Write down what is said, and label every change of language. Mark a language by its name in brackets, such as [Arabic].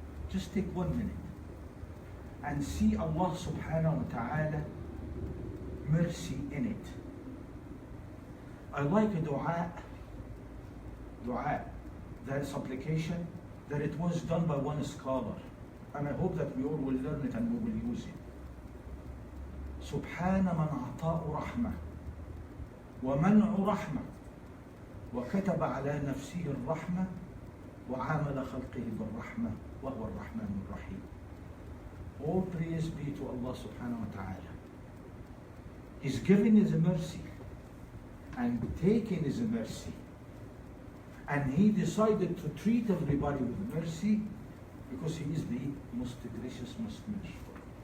[English] Just take 1 minute and see Allah subhanahu wa ta'ala mercy in it. I like a dua, that supplication, that it was done by one scholar. And I hope that we all will learn it and we will use it. [Arabic] سبحان من عطاء رحمة ومنع رحمة وكتب على نفسه الرحمة وعامل خلقه بالرحمة وهو الرحمن الرحيم. [English] All praise be to Allah subhanahu wa ta'ala. His giving is a mercy and taking is a mercy. And he decided to treat everybody with mercy because he is the most gracious, most merciful.